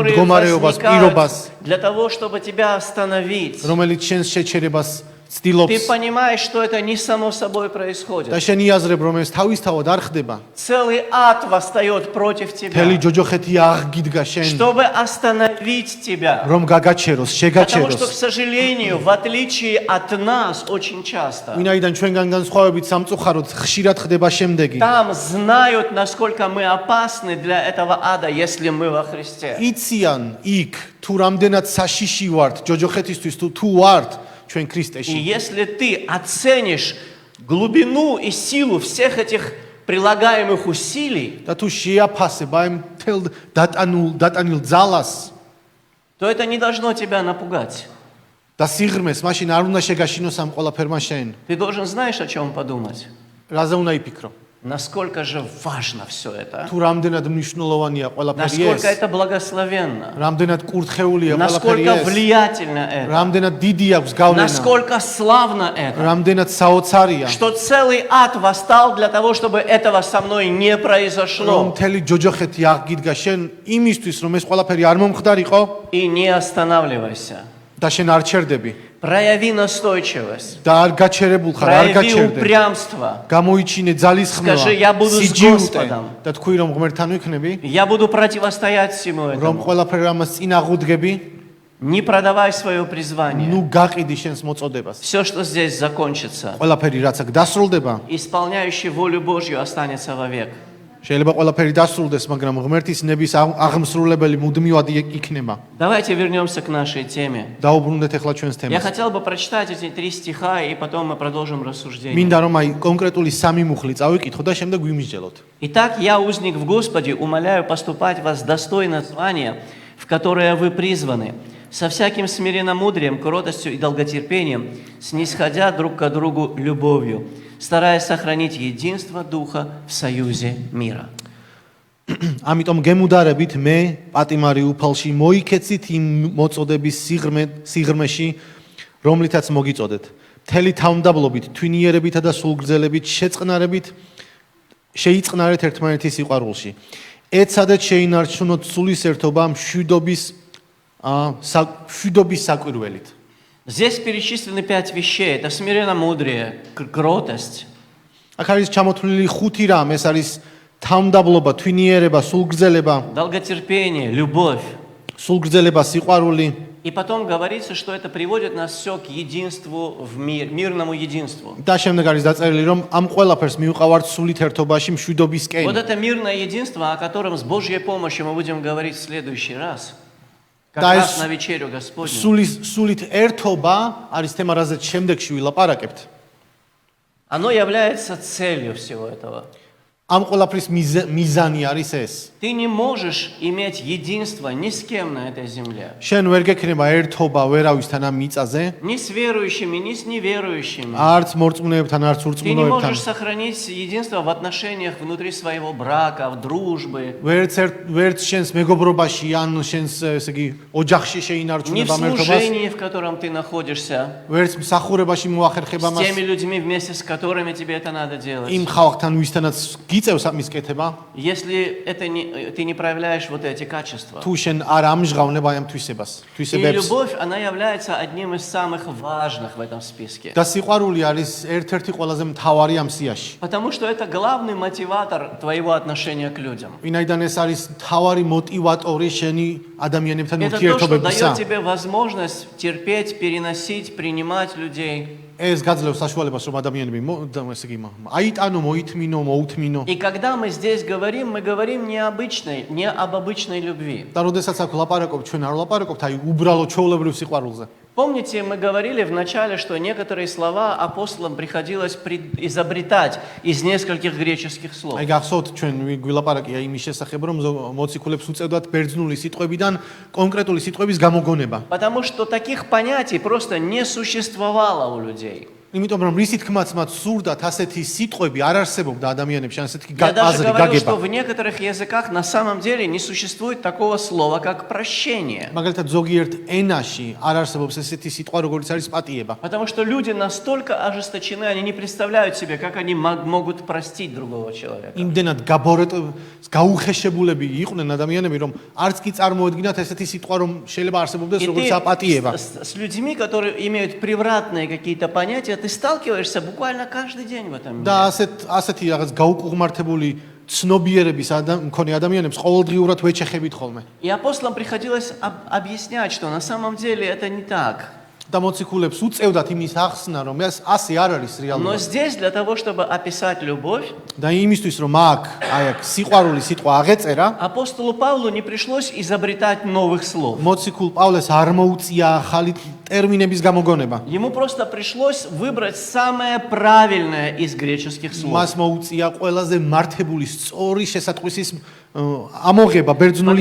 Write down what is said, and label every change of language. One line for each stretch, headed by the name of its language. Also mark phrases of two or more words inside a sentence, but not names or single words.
Russian: которые
Georgian: მდგომარეობას, პირობას,
Russian: возникают для того, чтобы тебя остановить,
Georgian: რომელიც შენს შეჩერებას
Russian: Ты
Georgian: ცდილობს
Russian: понимаешь, что это не само собой
Georgian: და
Russian: происходит.
Georgian: შენ იაზრებ, რომ ეს თავისთავად არ ხდება.
Russian: Целый ад восстает против
Georgian: მთელი
Russian: тебя,
Georgian: ჯოჯოხეთი აღგიდგა შენ,
Russian: чтобы остановить тебя.
Georgian: რომ გაგაჩეროს,
Russian: Потому что, к
Georgian: შეგაჩეროს.
Russian: сожалению, в отличие от нас, очень часто,
Georgian: ვინაიდან ჩვენგან განსხვავებით სამწუხაროდ ხშირად ხდება შემდეგი.
Russian: там знают, насколько мы опасны для этого ада, если мы во Христе.
Georgian: იციან იქ თუ რამდენად საშიში ვართ ჯოჯოხეთისთვის თუ ვართ ჩვენ
Russian: И
Georgian: ქრისტეში.
Russian: если ты оценишь глубину и силу всех этих прилагаемых усилий,
Georgian: და თუ შეაფასებ აი მთელ დატანილ ძალას
Russian: то это не должно тебя напугать.
Georgian: და სიღრმეს, მაშინ არ უნდა შეგაშინოს ამ ყველაფერმა შენ.
Russian: Ты должен, знаешь, о чем подумать?
Georgian: რაზე უნდა იფიქრო?
Russian: Насколько же важно все это.
Georgian: თუ რამდენად მნიშვნელოვანია ყველაფერი
Russian: Насколько
Georgian: ეს,
Russian: это благословенно.
Georgian: რამდენად კურთხეულია ყველაფერი
Russian: Насколько
Georgian: ეს,
Russian: влиятельно это.
Georgian: რამდენად დიდი აქვს გავლენა,
Russian: Насколько славно это.
Georgian: რამდენად საოცარია,
Russian: Что целый ад восстал для того, чтобы этого со мной не
Georgian: რომ
Russian: произошло.
Georgian: მთელი ჯოჯოხეთი აღგიდგა შენ იმისთვის, რომ ეს ყველაფერი არ მომხდარიყო
Russian: И не останавливайся.
Georgian: და შენ არ ჩერდები
Russian: Прояви настойчивость.
Georgian: და არ გაჩერებულ ხარ, არ
Russian: Прояви
Georgian: გაჩერდე.
Russian: упрямство.
Georgian: გამოიჩინე ძალის ხმევა,
Russian: Скажи, я буду с
Georgian: სიჯიუტე
Russian: Господом.
Georgian: და თქვი რომ ღმერთთან ვიქნები,
Russian: Я буду противостоять всему
Georgian: რომ
Russian: этому.
Georgian: ყველაფერ ამას წინ აღუდგები,
Russian: Не продавай свое призвание.
Georgian: ნუ გაყიდი შენს მოწოდებას.
Russian: Все, что здесь закончится,
Georgian: ყველაფერი რაც აქ დასრულდება,
Russian: исполняющий волю Божью останется вовек.
Georgian: შეიძლება ყველაფერი დასრულდეს, მაგრამ ღმერთის ნების აღმსრულებელი მუდმივად იქნება.
Russian: Давайте вернемся к нашей теме.
Georgian: დაუბრუნდეთ ახლა ჩვენს
Russian: Я
Georgian: თემას.
Russian: хотел бы прочитать эти 3 стиха, и потом мы продолжим рассуждение.
Georgian: მინდა რომ აი კონკრეტული სამი მუხლი წავიკითხო და შემდეგ ვიმისჯელოთ.
Russian: Итак, я, узник в Господе, умоляю поступать вас достойно звания, в которое вы призваны, со всяким смиренномудрием, кротостью и долготерпением, снисходя друг к другу любовью, стараясь сохранить единство Духа в союзе мира.
Georgian: ამიტომ გემუდარებით მე პატიმარი უფალში მოიქეცით იმ მოწოდების სიღრმეში, რომლითაც მოგიწოდეთ. მთელი თავმდაბლობით, თვინიერებითა და სულგრძელებით შეიწყნარეთ ერთმანეთის სიყვარულში. ეცადეთ შეინარჩუნოთ სულისერთობა მშვიდობის საკვირველით.
Russian: Здесь перечислены 5 вещей. Это смиренномудрие, кротость,
Georgian: აქ არის ჩამოთვლილი 5 რამ, ეს არის თავმდაბლობა, თვინიერება, სულგრძელება,
Russian: долготерпение, любовь.
Georgian: სულგრძელება, სიყვარული.
Russian: И потом говорится, что это приводит нас все к единству в мирному единству.
Georgian: და შემდეგ არის დაწერილი, რომ ამ ყველაფერს მივყავართ სულით ერთობაში, მშვიდობისკენ.
Russian: Вот это мирное единство, о котором с Божьей помощью мы будем говорить в следующий раз. Как Да, раз es- на вечерю Господню.
Georgian: სულით ერთობა არის თემა, რაზეც შემდეგში ვილაპარაკებთ.
Russian: Оно является целью всего этого.
Georgian: ამ ყველაფრის მიზანი არის ეს.
Russian: Ты не можешь иметь единство ни с кем на этой земле.
Georgian: შენ ვერ გექნება ერთობა ვერავისთან ამ მიწაზე,
Russian: Ни с верующими, ни с неверующими.
Georgian: არც მორწმუნეებთან, არც
Russian: Ты не
Georgian: ურწმუნოებთან.
Russian: можешь сохранить единство в отношениях внутри своего брака, в дружбе.
Georgian: ვერც შენს მეგობრობაში ან შენს ესე იგი ოჯახში
Russian: Ни в
Georgian: შეინარჩუნება ამ ერთობას,
Russian: служении, в котором ты находишься.
Georgian: ვერც მსახურებაში მოახერხება
Russian: С
Georgian: მას,
Russian: теми людьми, вместе с которыми тебе это надо делать.
Georgian: იმ ხალხთან ვისთანაც გიწევს ამის კეთება,
Russian: Если ты не проявляешь вот эти качества.
Georgian: თუ შენ არ ამჟღავნებ აი ამ
Russian: И
Georgian: თვისებებს.
Russian: любовь, она является одним из самых важных в этом списке.
Georgian: და სიყვარული არის ერთ-ერთი ყველაზე მთავარი ამ სიაში.
Russian: Потому что это главный мотиватор твоего отношения к людям.
Georgian: ვინაიდან ეს არის მთავარი მოტივატორი შენი ადამიანებთან
Russian: Это то, что
Georgian: ურთიერთობებისა.
Russian: дает тебе возможность терпеть, переносить, принимать людей.
Georgian: ეს გაძლევს საშუალებას, რომ ადამიანები ესე იგი აიტანო, მოითმინო, მოუთმინო.
Russian: И когда мы здесь говорим, мы говорим не об обычной любви.
Georgian: და როდესაც აქ ლაპარაკობ, ჩვენ არ ლაპარაკობთ აი უბრალო ჩვეულებრივ сиყვარულზე.
Russian: Помните, мы говорили в начале, что некоторые слова апостолам приходилось изобретать из нескольких греческих слов.
Georgian: აი გახსოვთ ჩვენ გვილაპარაკია იმის შესახებ, რომ მოციქულებს უწევდათ ბერძნული სიტყვებიდან კონკრეტული სიტყვების გამოგონება.
Russian: Потому что таких понятий просто не существовало у людей.
Georgian: იმიტომ რომ რისი თქმაც მათ სურდათ ასეთი სიტყვები არ არსებობდა ადამიანებში, ასეთი
Russian: Я даже
Georgian: აზრი
Russian: говорил,
Georgian: გაგება.
Russian: что в некоторых языках на самом деле не существует такого слова, как прощение.
Georgian: მაგალითად ზოგიერთ ენაში არ არსებობს ესეთი სიტყვა, როგორც არის პატიება.
Russian: Потому что люди настолько ожесточены, они не представляют себе, как они могут простить другого человека.
Georgian: იმდენად გაუხეშებულები იყვნენ ადამიანები, რომ არც კი წარმოედგინათ ესეთი ситყვა, რომ შეიძლება არსებობდეს
Russian: И
Georgian: როგორც აპატიება.
Russian: ты с людьми, которые имеют превратные какие-то понятия, ты сталкиваешься буквально каждый день в этом
Georgian: და
Russian: мире.
Georgian: ასეთი რაღაც გაუკუღმართებული ცნობიერების მქონე ადამიანებს ყოველდღიურად ვეჩეხებით ხოლმე.
Russian: И апостолам приходилось объяснять, что на самом деле это не так.
Georgian: და მოციქულებს უწევდათ იმის ახსნა, რომ ეს ასე არ არის
Russian: Но
Georgian: რეალურად.
Russian: здесь для того, чтобы описать любовь,
Georgian: და იმისთვის რომ აქ სიყვარული სიტყვა აღეწერა,
Russian: апостолу Павлу не пришлось изобретать новых слов.
Georgian: მოციქულ პავლეს არ მოუწია ახალი ტერმინების გამოგონება.
Russian: Ему просто пришлось выбрать самое правильное из греческих слов.
Georgian: მას მოუწია ყველაზე მართებული სწორი შესატყვისის ამოღება ბერძნული